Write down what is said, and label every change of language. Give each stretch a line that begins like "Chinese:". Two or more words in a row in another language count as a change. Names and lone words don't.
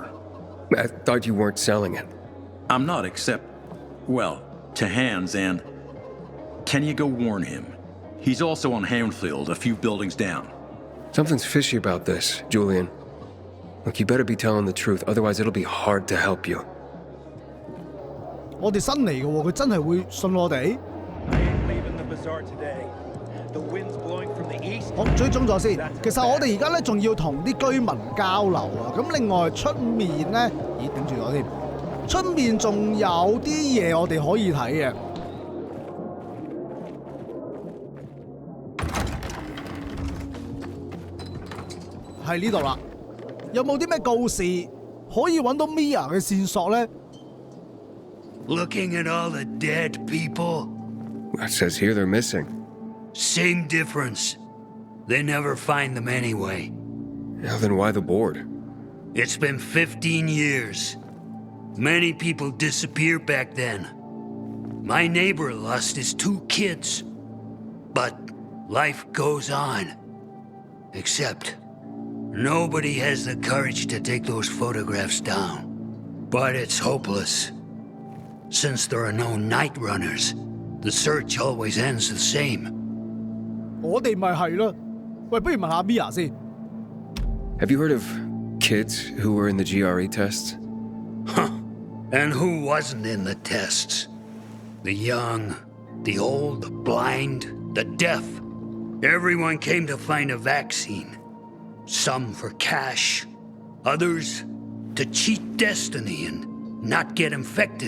English: I thought you weren't selling it. I'm not, except, well, to Hans and... Can you go warn him? He's also on Houndfield, a few buildings down. Something's fishy about this, Julian. Look, you better be telling the truth, otherwise it'll be hard to help you.
Cantonese: 我哋新嚟嘅喎，佢真係會信我哋？我追蹤咗先。其實我哋而家咧仲要同啲居民交流啊。咁另外出面咧，咦頂住咗添。出面仲有啲嘢我哋可以睇嘅。係呢度啦。有冇啲咩告示可以揾到 Mia 嘅線索咧？
English: Looking at all the dead people? It says here they're missing. Same difference. They never find them anyway. Now then why the board? It's been 15 years. Many people disappeared back then. My neighbor lost his 2 kids. But life goes on. Except, nobody has the courage to take those photographs down. But it's hopeless. Since there are no night runners, the search always ends the same.
Cantonese: 我哋咪係咯。喂，不如問下 Mia 先。
English: Have you heard of kids who were in the GRE tests? Huh. And who wasn't in the tests? The young, the old, the blind, the deaf. Everyone came to find a vaccine. Some for cash, others to cheat destiny and not get infected.